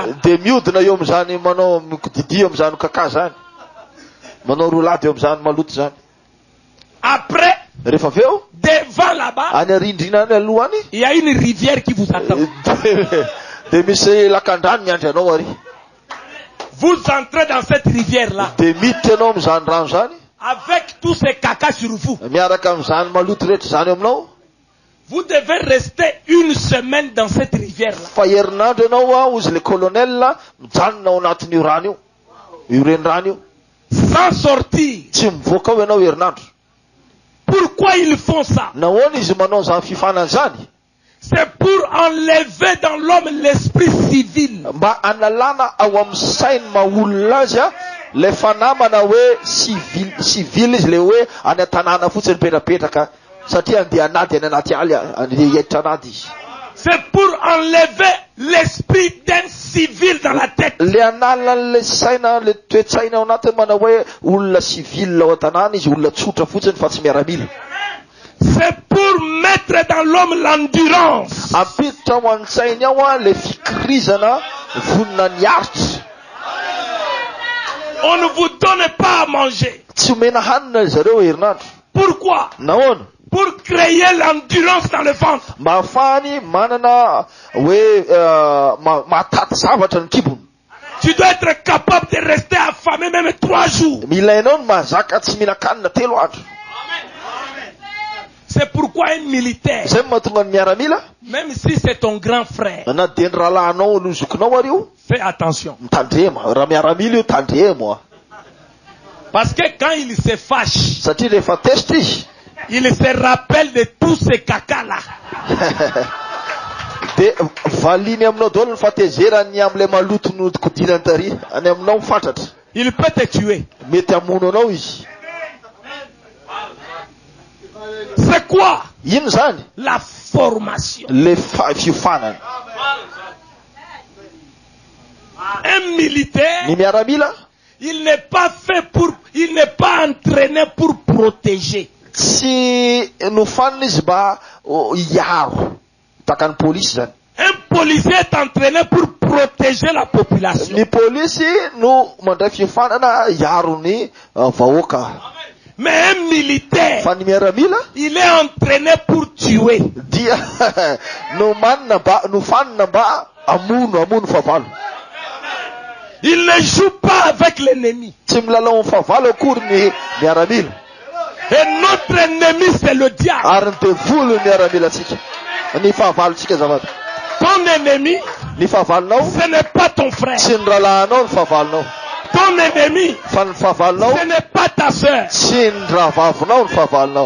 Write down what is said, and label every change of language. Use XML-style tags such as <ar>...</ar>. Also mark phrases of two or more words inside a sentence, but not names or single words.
<mg>de miodina eo amin'izany manao mikodidi eo amin'izany kaka zany. Manao roulade eo amin'izany maloto zany. Après, Rehefa avy eo</mg> <fr>devant devant là-bas,</fr> <mg>Any arindrinany alohany.</mg> <fr>il y a une rivière qui vous attend.</fr> <mg>De misy lakan-drano miandry anao ary.</mg> <fr>Vous entrez dans cette rivière-là</fr> <mg>De miditra anao am'zany rano zany.</mg> <fr>avec tous ces caca sur vous.</fr> <mg>Miaraka am'zany maloto rehetra zany aminao.</mg> <fr>Vous devez rester une semaine dans cette rivière-là.</fr> <mg>Fa herinandro ianao ozy</mg> <fr>le colonel</fr> <mg>mijanona ao anatin'io rano io. Io renirano io.</mg> <fr>Sans sortir.</fr> <mg>Tsy mivoaka ao ianao herinandro.</mg> <fr>Pourquoi ils font ça?</fr> <mg>Nahoana izy manao zany fifanana zany?</mg> <fr>C'est pour enlever dans l'homme l'esprit civil.</fr> <mg>Mba analana ao amin'ny sainy maolona azy le fanamana hoe civil izy le hoe any an-tanàna fotsiny mipetrapetraka satria andeha anady any anaty aly andeha hiditra anady izy.</mg> <fr>C'est pour enlever l'esprit d'un civil dans la tête.</fr> <mg>Le anala le saina le toetsaina ao anatiny manao hoe olona civil ao an-tanàna izy olona tsotra fotsiny fa tsy miaramila.</mg> <fr>C'est pour mettre dans l'homme l'endurance.</fr> <mg>Ampiditra ao an-tsainy ao le fikirizana vonina ny aritra.</mg> <fr>On ne vous donne pas à manger.</fr> <mg>Tsy omena hanina zareo herinandro. Pourquoi? Nahoana?</mg> <fr>Pour créer l'endurance dans le ventre.</fr> <mg>Mba ahafahany manana hoe mahataty zavatra ny kibony.</mg> <fr>Tu dois être capable de rester affamé même 3 jours.</fr> <mg>Mila ianao ny mahazaka tsy mihinan-kanina 3 andro.</mg> <fr>C'est pourquoi un militaire,</fr> <mg>Zay mahatonga ny miaramila</mg> <fr>même si c'est ton grand frère,</fr> <mg>na dia ny rahalahinao no zokinao ary io</mg> <fr>fais attention.</fr> <mg>mitandrema. Raha miaramila io tandremo.</mg> <fr>Parce que quand il se fâche,</fr> <mg>Satria rehefa test izy</mg> <fr>il se rappelle de tous ces caca-là.</fr> <mg>de valiny aminao daholo ny fatezerany am'le maloto nodikodinany tary any aminao mifatratra.</mg> <fr>Il peut te tuer.</fr> <mg>Mety hamono anao izy.</mg> <fr>C'est quoi?</fr> <mg>Ino zany?</mg> <fr>La formation.</fr> <mg>Le fiofanana.</mg> <fr>Un militaire,</fr> <mg>Ny miaramila</mg> <fr>il n'est pas entraîné pour protéger.</fr> <mg>tsy nofanina izy mba hiaro taka ny polisy zany.</mg> <fr>Un policier est entraîné pour protéger la population.</fr> <mg>Ny polisy no mandray fiofanana hiaro ny vahoaka.</mg> <fr>Mais un militaire,</fr> <mg>Fa ny miaramila</mg> <fr>il est entraîné pour tuer.</fr> <mg>dia nofanina mba amono favalo.</mg> <fr>Il ne joue pas avec l'ennemi.</fr> <mg>Tsy milalao amin'ny favalo akory ny miaramila.</mg> <fr>Et notre ennemi, c'est le diable.</fr> <mg>Ary ny devoly ny miaramilatsika. Ny fahavalontsika zavatra.</mg> <fr>Ton ennemi,</fr> <mg>Ny fahavalonao</mg> <fr>ce n'est pas ton frère.</fr> <mg>tsy ny rahalahinao ny fahavalonao.</mg> <fr>Ton ennemi,</fr> <mg>Fa ny fahavalonao</mg> <fr>ce n'est pas ta sœur.</fr> <mg>tsy ny rahavavinao ny fahavalonao.</mg>